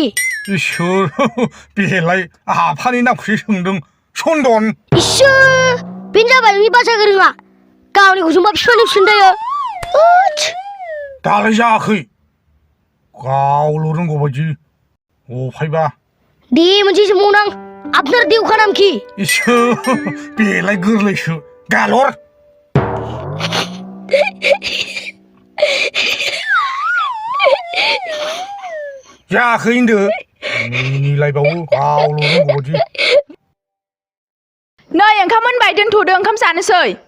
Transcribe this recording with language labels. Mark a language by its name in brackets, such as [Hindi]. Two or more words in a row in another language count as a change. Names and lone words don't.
[Bodo] इसोर बेलाय आफानि नामखौसो सोंदों सन्दन इसोर बेनो जाबाय नोंनि भाषा गोरोङा गावनिखौ सोंबा बिफानि फिनदायो दालाय जायाखै गावल' रोंगौ बायदि अफायबा दे मोनसे सोंबावनां आपनार [Hindi] देव का नाम की [Bodo] इसोर बेलाय गोरलैसो गालर जायाखै होनदो मिनिलायबावो गावल' रोंगौ बायदि नै ओंखाम मोनबाय दोनथ'दो ओंखाम जानोसै